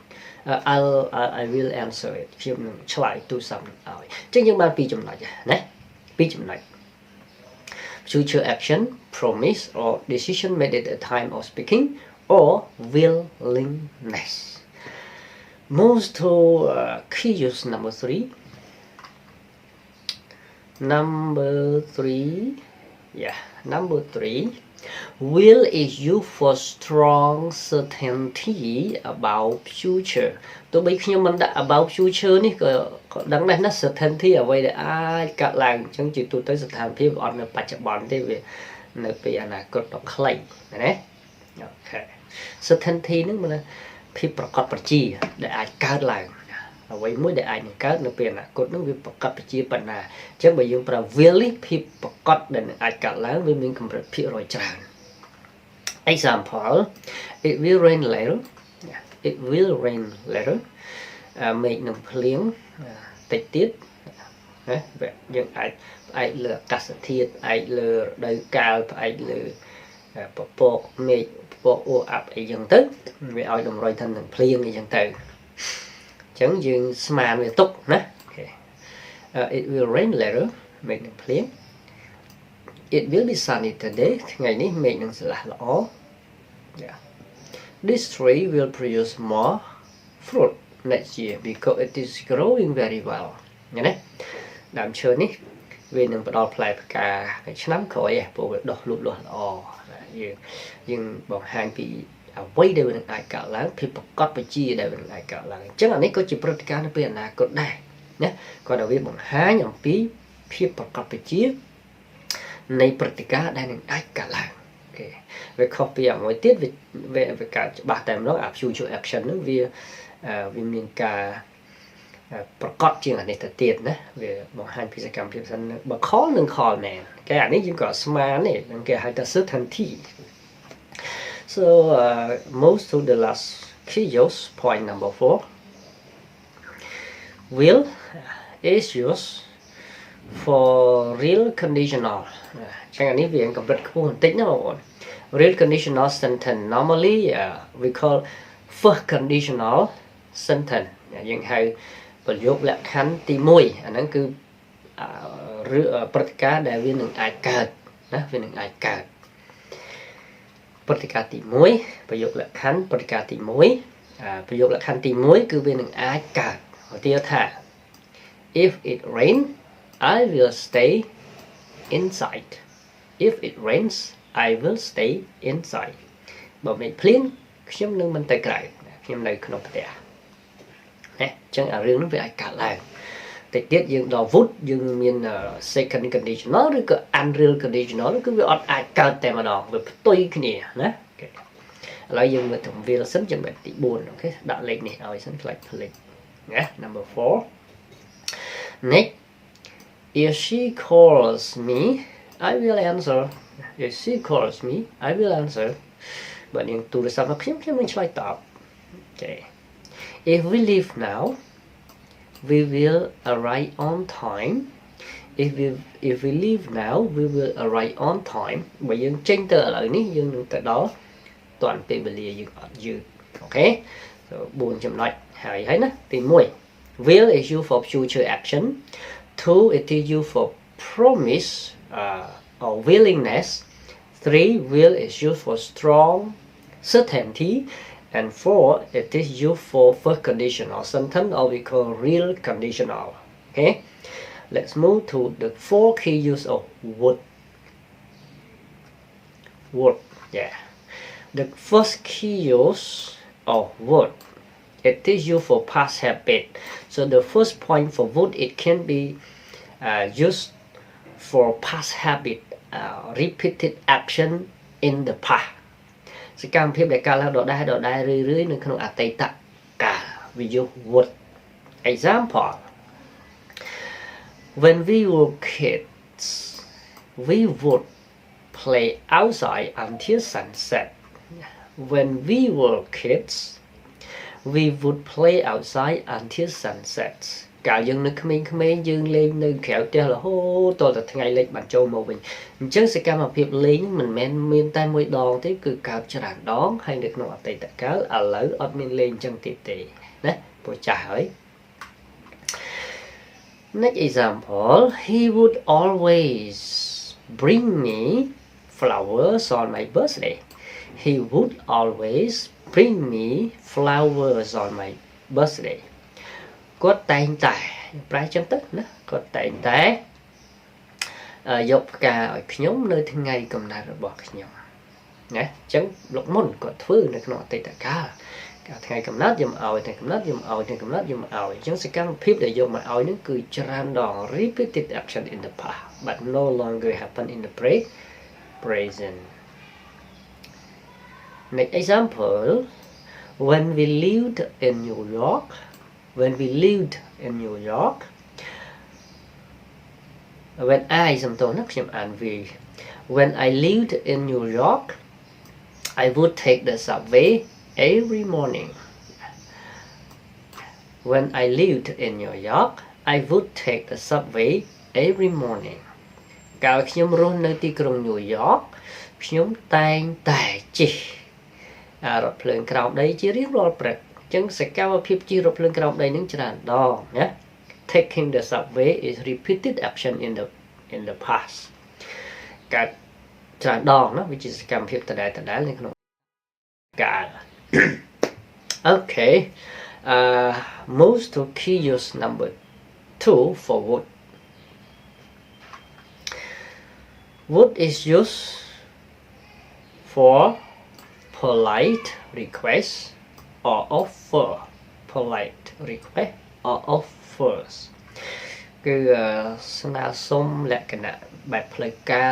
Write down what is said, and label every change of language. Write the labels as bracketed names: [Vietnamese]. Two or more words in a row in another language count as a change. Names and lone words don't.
[English] I will answer it. [Khmer] ខ្ញុំនឹងឆ្លើយទូរស័ព្ទនឹងឲ្យអញ្ចឹងយើងបាន2ចំណុចណា2ចំណុច [English] future action promise or decision made at the time of speaking or willingness Move to key use number 3. Number 3 will is used for strong certainty about future [Khmer] ទោះបីខ្ញុំមិនដាក់ [English] about future [Khmer] នេះក៏ដឹងដែរណា certainty អ្វីដែលអាចកើតឡើងអញ្ចឹងជាទូទៅស្ថានភាពអត់នៅបច្ចុប្បន្នទេវានៅពេលអ នាគតដ៏ខ្លីណាអូខេ certainty ហ្នឹងមិនភាពប្រកបប្រជាដែលអាចកើតឡើងអ្វីមួយដែលអាចនឹងកើតនៅពេលអនាគតហ្នឹងវាប្រកប ប្រជាប៉ុណ្ណាអញ្ចឹងបើយើងប្រើ will នេះភាពប្រកបដែលអាចកើតឡើងវាមានកម្រិតភាគរយច្រើន Example [English] it will rain later it will rain later [Khmer] មេឃនឹងភ្លៀងតិចទៀតណាយើងអាចផ្អែកលើអាកាសធាតុផ្អែកលើរដូវកាលផ្អែកលើពពកមេឃពពកអ៊ូអាប់អីចឹងទៅវាឲ្យតម្រុយថានឹងភ្លៀងអីចឹងទៅអញ្ចឹងយើងស្មានវាទុកណា [English] it will rain later [Khmer] មេឃនឹងភ្លៀង [English] it will be sunny today [Khmer] ថ្ងៃនេះមេឃនឹងស្រឡះល្អ [English] this tree will produce more fruit next year because it is growing very well [Khmer] ណាដើមឈើនេះវានឹងផ្ដល់ផ្លែផ្កានៅឆ្នាំក្រោយព្រោះវាដុះលូតលាស់ល្អយើង បង្ហាញពីអ្វីដែលវានឹងអាចកើតឡើងភាពប្រកបប្រជាដែលវានឹងអាចកើតឡើងអញ្ចឹងអានេះក៏ជាព្រឹត្តិការណ៍នៅពេលអនា គតដែរណាគាត់ឲ្យវាបង្ហាញអំពីភាពប្រកបប្រជានៃព្រឹត្តិការណ៍ដែលនឹងអាចកើតឡើងអូខេវាខុសពីអ្វីទៀតវាកើតច្បាស់តែម្ដងអា [English] future action [Khmer] ហ្នឹងវាមានការប្រកបជាងអានេះទៅទៀតណាវាបង្ហាញពីសកម្មភាពសិនបើ call និង call មែនគេអានេះយើងក៏ស្មាននេះនឹងគេហៅថា [English] certainty so most to the last key use point number 4 will is used for real conditional [Khmer] ចឹងអានេះវាកម្រិតខ្ពស់បន្តិចណាបងប្អូន [English] real conditional sentence normally we call first conditional sentence [Khmer] យើងហៅប្រយោគលក្ខខណ្ឌទី1អាហ្នឹងគឺព្រឹត្តិការណ៍ដែលវានឹងអាចកើតណាវា នឹងអាចកើតព្រឹត្តិការណ៍ទី1ប្រយោគលក្ខខណ្ឌព្រឹត្តិការណ៍ទី1ប្រយោគលក្ខខណ្ឌទី1គឺវានឹងអាចកើតឧទាហរណ៍ថា [English] if it rain I will stay inside if it rains I will stay inside [Khmer] បើមេឃភ្លៀងខ្ញុំ នឹងមិនទៅក្រៅខ្ញុំនៅក្នុងផ្ទះអញ្ចឹងអារឿងនោះវាអាចកើតឡើងតិចទៀតយើងដល់ would យើងមាន [English] second conditional [Khmer] ឬក៏ [English] unreal conditional [Khmer] គឺវាអត់អាចកើតតែម្ដងវាផ្ទុយគ្នាណាឥឡូវយើងមើលទៅ will សិនចំណុចទី4អូខេដាក់លេខនេះឲ្យសិនខ្លាចភ្លេចណា number [English] 4 next if she calls me I will answer if she calls me I will answer [Khmer] បើនាងទូរស័ព្ទមកខ្ញុំនឹងឆ្លើយតបអូខេ [English] If we leave now, we will arrive on time. If we leave now, we will arrive on time. [Khmer] បើយើងចេញទៅឥឡូវនេះយើងនឹងទៅដល់ទាន់ពេលវេលាយើងអត់យឺតអូខេ4ចំណុចហើយណាទី1 [English] will is used for future action 2 it is used for promise or willingness 3 will is used for strong certainty and 4 it is used for first conditional sentence or we call real conditional okay let's move to the 4 key use of would yeah the first key use of would it is used for past habit so the first point for would it can be used for past habit repeated action in the past [Khmer] សកម្មភាពដែលកើតឡើងដដែលរឿយៗនៅក្នុងអតីតកាលវាយក [English] would example when we were kids we would play outside until sunset when we were kids we would play outside until sunset [Khmer] កាលយើងនៅក្មេងៗយើងលេងនៅក្រៅផ្ទះរហូតដល់ថ្ងៃលិចបានចូលមកវិញអញ្ចឹងសកម្មភាពលេងមិនមែនមានតែមួយដងទេគឺកើតច្រើនដងហើយនៅក្នុងអតីតកាលឥឡូវអត់មានលេងអញ្ចឹងទៀតទេណាព្រោះចាស់ហើយ [English] Next example he would always bring me flowers on my birthday he would always bring me flowers on my birthday គាត់តែ [Khmer] ងតែប្រែចឹងទៅណាគាត់តែងតែយកផ្កាឲ្យខ្ញុំនៅថ្ងៃកំណើតរបស់ខ្ញុំណាអញ្ចឹងលោកមុនគាត់ធ្វើនៅក្នុងអតីតកាលថ្ងៃកំណើតខ្ញុំឲ្យថ្ងៃកំណើតខ្ញុំឲ្យថ្ងៃកំណើតខ្ញុំឲ្យអញ្ចឹងសកម្មភាពដែលយកមកឲ្យនឹងគឺច្រើនដង [English] repeated action in the past but no longer happen in the present next example when we lived in New York when I [Khmer] សំទោសណាខ្ញុំអាន [English] when I lived in New York I would take the subway every morning when I lived in New York I would take the subway every morning [Khmer] កាលខ្ញុំរស់នៅទីក្រុង New York ខ្ញុំតែងតែជិះរថភ្លើងក្រោមដីជារៀងរាល់ព្រឹកអញ្ចឹងសកម្មភាពជិះរថភ្លើងក្រោមដីនឹងច្រើនដងណា [English] taking the subway is repeated action in the past [Khmer] កើតច្រើនដងណាវាជាសកម្មភាពដដែលនៅក្នុងកាល [English] okay move to key use number 2 for would is used for polite request or offer polite request or offers [Khmer] គឺស្នើសុំលក្ខណៈបែបផ្លូវការ